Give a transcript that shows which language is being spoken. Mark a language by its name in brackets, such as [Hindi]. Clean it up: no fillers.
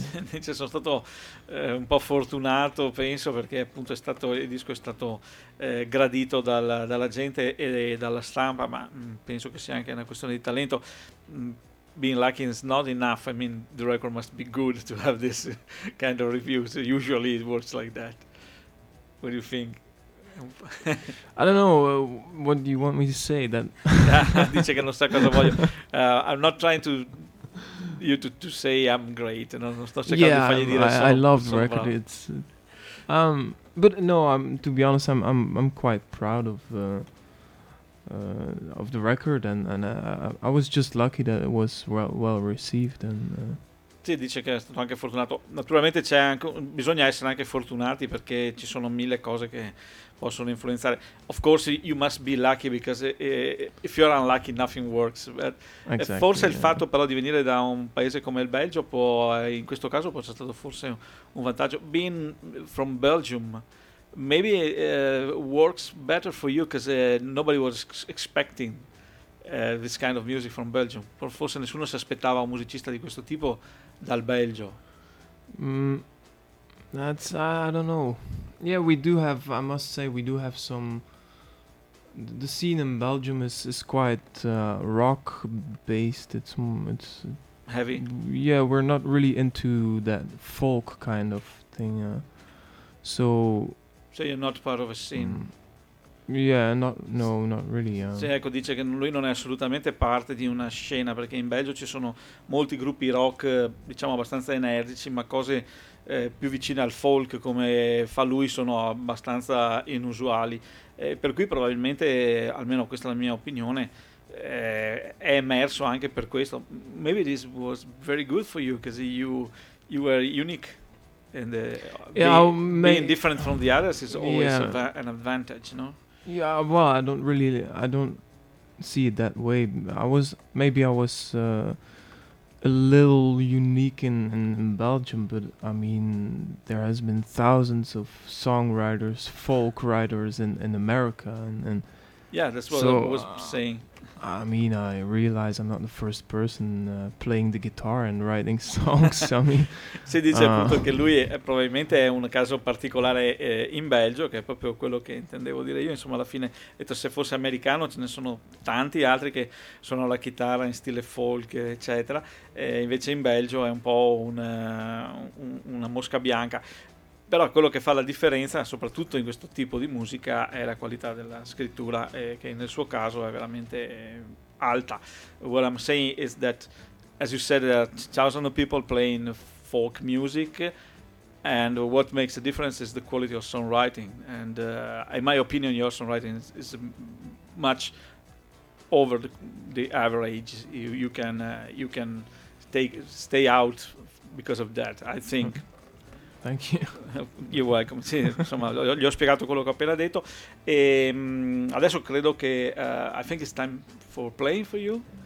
[Italian] Dice, sono stato un po' fortunato, penso, perché appunto è stato il disco è stato gradito dalla gente e dalla stampa, ma penso che sia anche una questione di talento. [English] Being lucky is not enough. I mean, the record must be good to have this kind of reviews. So usually it works like that. What do you think? I don't know. What do you want me to say? That [Italian] dice che non sa cosa voglio. [English] I'm not trying to. you to say I'm great, you know? [Italian] Sto cercando yeah, di fargli dire [English] sono, I love the record. It's, but no, to be honest, I'm quite proud of the record, and I was just lucky that it was well received. And [Italian] sì, dice che è stato anche fortunato. Naturalmente c'è anche, bisogna essere anche fortunati, perché ci sono mille cose che possono influenzare. [English] Of course you must be lucky, because if you're unlucky nothing works. But exactly, [Italian] forse [English] yeah. [Italian] Il fatto però di venire da un paese come il Belgio può, in questo caso può essere stato forse un vantaggio. [English] Being from Belgium maybe works better for you, because nobody was expecting this kind of music from Belgium. [Italian] Forse nessuno si aspettava un musicista di questo tipo dal Belgio. [English] That's I don't know. Yeah, we do have, I must say, we do have some, the scene in Belgium is quite rock based. It's heavy. Yeah, we're not really into that folk kind of thing. So you're not part of a scene. Yeah, not really. [Italian] Sì, ecco, dice che lui non è assolutamente parte di una scena, perché in Belgio ci sono molti gruppi rock, diciamo abbastanza energici, ma cose più vicine al folk, come fa lui, sono abbastanza inusuali. Per cui probabilmente, almeno questa è la mia opinione, è emerso anche per questo. [English] Maybe this was very good for you, because you were unique. And being different from the others is always an advantage, no? Yeah, well, I don't see it that way. I was a little unique in Belgium, but I mean, there has been thousands of songwriters, folk writers in America, and yeah, that's what I was saying. I mean, I realize I'm not the first person playing the guitar and writing songs. I mean, [Italian] si dice appunto che lui è probabilmente è un caso particolare in Belgio, che è proprio quello che intendevo dire io. Insomma, alla fine, detto, se fosse americano, ce ne sono tanti altri che suonano la chitarra in stile folk, eccetera. Invece in Belgio è un po' una mosca bianca. Però quello che fa la differenza, soprattutto in questo tipo di musica, è la qualità della scrittura, che nel suo caso è veramente alta. [English] What I'm saying is that, as you said, there are thousands of people playing folk music, and what makes a difference is the quality of songwriting. And in my opinion, your songwriting is much over the average. You can stay out because of that, I think. Okay. Thank you. You're welcome. [Italian] Sì, insomma, gli ho spiegato quello che ho appena detto. E adesso credo che [English] I think it's time for playing for you.